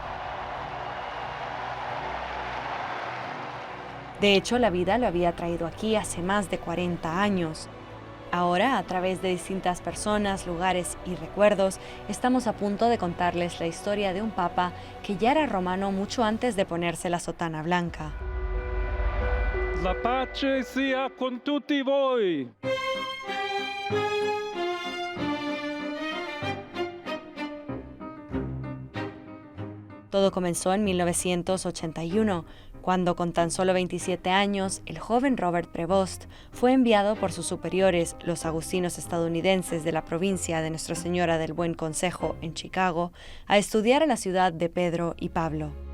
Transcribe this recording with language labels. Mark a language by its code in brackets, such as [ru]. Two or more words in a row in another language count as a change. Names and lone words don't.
[es] De hecho, la vida lo había traído aquí hace más de 40 años. Ahora, a través de distintas personas, lugares y recuerdos, estamos a punto de contarles la historia de un papa que ya era romano mucho antes de ponerse la sotana blanca. [it] La pace sia con tutti voi. [es] Todo comenzó en 1981, cuando con tan solo 27 años, el joven Robert Prevost fue enviado por sus superiores, los agustinos estadounidenses de la provincia de Nuestra Señora del Buen Consejo en Chicago, a estudiar en la ciudad de Pedro y Pablo.